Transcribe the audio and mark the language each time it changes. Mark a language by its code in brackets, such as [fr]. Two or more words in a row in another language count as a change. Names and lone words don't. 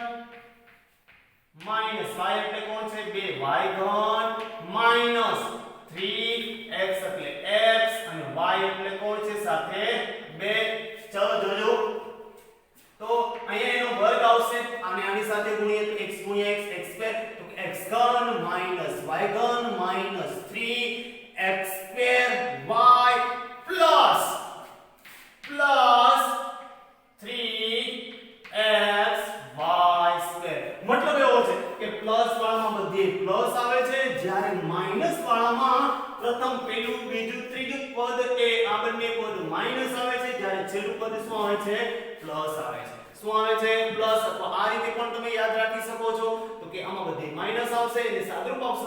[gu] minus y એટલે કોણ છે 2y ઘન minus 3x એટલે x અને y એટલે કોણ છે સાથે 2 ચલો જોજો તો અહીંયા એનો વર્ગ આવશે અને આની સાથે ગુણીએ તો x ગુણ્યા x x સ્ક્વેર તો x ઘન minus y ઘન minus 3x સ્ક્વેર y plus 3x y સ્ક્વેર મતલબ એવો છે કે પ્લસ વાળામાં બધે પ્લસ આવે છે જ્યારે માઈનસ વાળામાં પ્રથમ પહેલું બીજું ત્રીજું પદ એ આ બંને પદ માઈનસ આવે છે જ્યારે છેલ્લું પદ શું આવે છે પ્લસ આવે છે શું આવે છે પ્લસ તો આ રીતે પણ તમે યાદ રાખી શકો છો તો કે આમાં બધે માઈનસ આવશે એટલે સાદુરૂપ આવશે